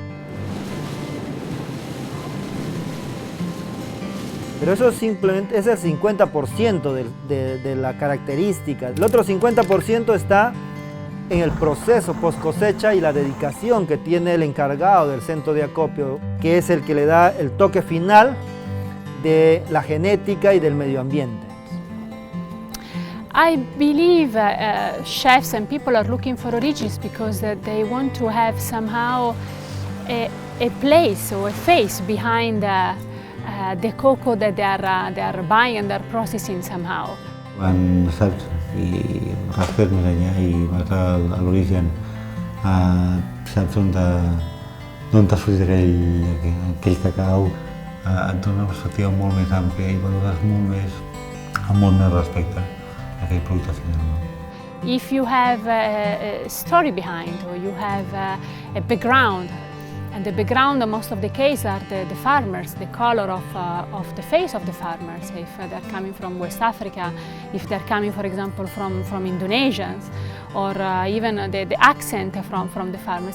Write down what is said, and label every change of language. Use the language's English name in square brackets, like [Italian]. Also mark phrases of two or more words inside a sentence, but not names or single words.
[Spanish] Pero eso simplemente es el 50% de la característica. El otro 50% está en el proceso post cosecha y la dedicación que tiene el encargado del centro de acopio, que es el que le da el toque final de la genética y del medio ambiente. [English] I believe chefs and people are looking for origins because they want to have somehow a place or a face behind the cocoa that they are buying and they're processing somehow. [Catalan] Quan saps i raspes més enllà i vas a l'origen, saps on t'ha sortit aquell cacau, et dona una perspectiva molt més àmplia i valores amb molt més respecte a aquell producte final. [English] If you have a story behind or you have a background, and the background, most of the case, are the farmers, the color of the face of the farmers. If they're coming from West Africa, if they're coming, for example, from Indonesians, or even the accent from the farmers.